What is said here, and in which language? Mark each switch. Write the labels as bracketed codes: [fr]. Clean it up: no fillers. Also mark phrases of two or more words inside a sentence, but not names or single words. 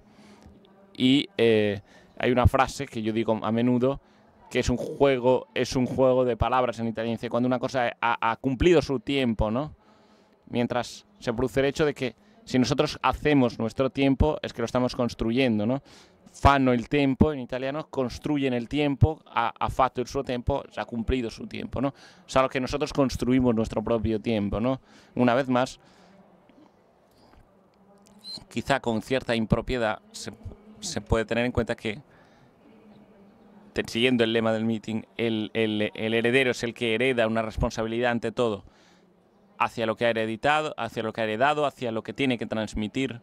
[es] Y hay una frase que yo digo a menudo, que es un juego de palabras en italiano. Dice, cuando una cosa ha cumplido su tiempo, ¿no? Mientras se produce el hecho de que si nosotros hacemos nuestro tiempo, es que lo estamos construyendo, ¿no? [it] Fanno il tempo, [es] en italiano, construyen el tiempo, [it] ha fatto il suo tempo, [es] ha cumplido su tiempo, ¿no? O sea, lo que nosotros construimos nuestro propio tiempo, ¿no? Una vez más, quizá con cierta impropiedad se puede tener en cuenta que, siguiendo el lema del meeting, el heredero es el que hereda una responsabilidad ante todo hacia lo que ha heredado, hacia lo que tiene que transmitir.